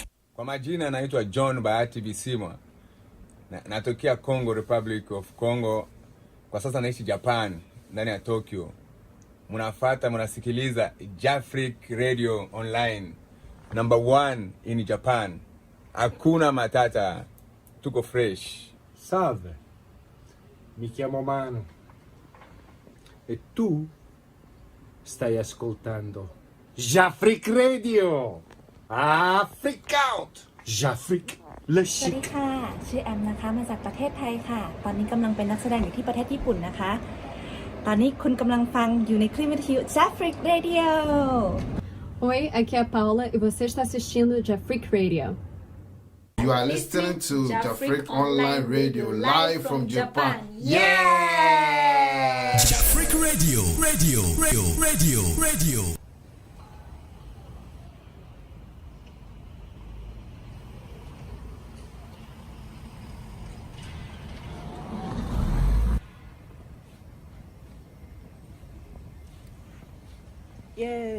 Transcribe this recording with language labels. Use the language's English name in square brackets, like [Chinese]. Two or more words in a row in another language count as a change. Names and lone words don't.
[Swahili] Kwa majina naitwa John Bahati Bisimwa. Natokea Congo, Republic of Congo. Kwa sasa naishi Japan, ndani ya Tokyo. Munasikiliza Jafric Radio Online. [English] Number 1 in Japan. [Swahili] Hakuna matata. Tuko fresh. [Italian] Salve. Mi chiamo Manu. E tu stai ascoltando Jafric Radio. [English] Freak out. Jafric Le [Thai] สวัสดี chic. ค่ะ ชื่อแอมนะคะ มาจากประเทศไทยค่ะ ตอนนี้กำลังเป็นนักแสดงอยู่ที่ประเทศญี่ปุ่นนะคะ ตอนนี้คุณกำลังฟังอยู่ในคลื่นวิทยุ Jafric Radio [Portuguese] Oi, aqui é a Paula e você está assistindo Jafric Radio. [English] You are listening to Jafric Online Radio live from Japan. Yeah! Jafric Radio, radio, radio, radio, radio. Yes.